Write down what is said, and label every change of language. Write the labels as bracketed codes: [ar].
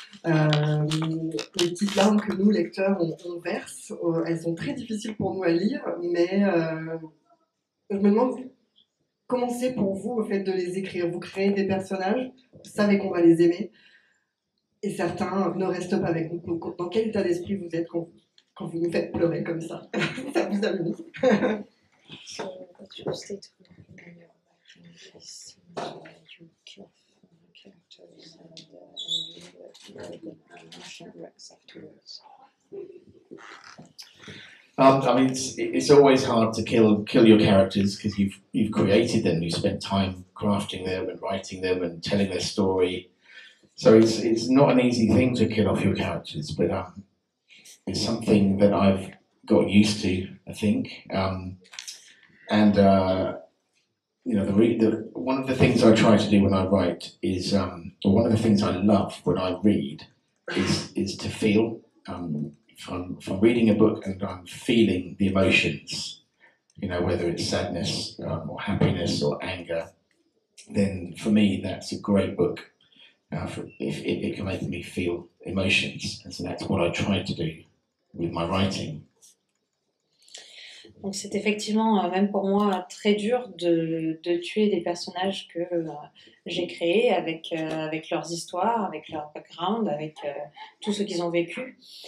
[fr] Les petites larmes que nous, lecteurs, on verse, elles sont très difficiles pour nous à lire, mais je me demande comment c'est pour vous au fait de les écrire. Vous créez des personnages, vous savez qu'on va les aimer, et certains ne restent pas avec nous. Dans quel état d'esprit vous êtes quand vous nous faites pleurer comme ça? Ça vous amuse? [en] So, what's your state of mind when you're writing this? You kill characters and you let them emotional wrecks afterwards. I mean, it's always hard to kill your characters because you've created them, you've spent time crafting them and writing them and telling their story. So it's not an easy thing to kill off your characters, but it's something that I've got used to, I think. You know, one of the things I try to do when I write is, or one of the things I love when I read is to feel. If I'm reading a book and I'm feeling the emotions, you know, whether it's sadness or happiness or anger, then for me that's a great book. If it can make me feel emotions, and so that's what I try to do with my writing. [fr] Donc c'est effectivement, même pour moi, très dur de tuer des personnages que j'ai créés avec leurs histoires, avec leur background, avec tout ce qu'ils ont vécu.